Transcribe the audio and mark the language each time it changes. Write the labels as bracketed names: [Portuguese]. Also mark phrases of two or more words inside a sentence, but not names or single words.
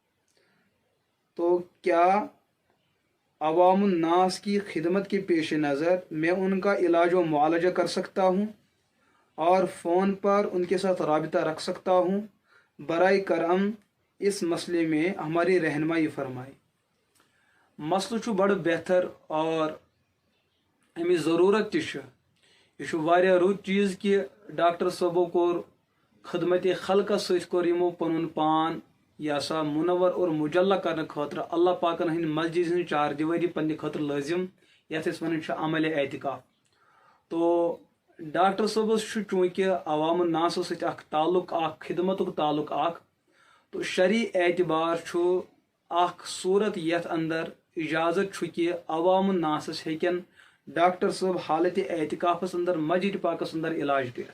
[Urdu] تو کیا عوام الناس کی خدمت کے پیش نظر میں ان کا علاج و معالجہ کر سکتا ہوں اور فون پر ان کے ساتھ رابطہ رکھ سکتا ہوں؟ برائے کرم اس مسئلے میں ہماری رہنمائی فرمائے۔ [Kashmiri] مسئلہ چھُ بڑا بہتر اور امی ضرورت تہِ چھِ۔ یہ چھُ واریاہ رُت چیز کہ ڈاکٹر صٲبو کوٚر خدمت خلقس سۭتۍ کوٚر یِمو پنُن پان یہ سا منور اور مجلہ کرنے خاطر اللہ پاکن ہند مسجد ہند چار دیواری پنہ خاطر لازم یتھ أسۍ ونان چھِ عمل اعتکاف۔ تو ڈاکٹر صٲبس چھُ چونکہ عوام الناس سۭتۍ اکھ تعلق اکھ خدمتُک تعلق اکھ، تو شرعی اعتبار چھُ اکھ صورت یتھ اندر اجازت چھُ کہ عوام الناسس ہیٚکن ڈاکٹر صٲب حالت اعتکافس اندر مسجد پاکس اندر علاج کٔرِتھ۔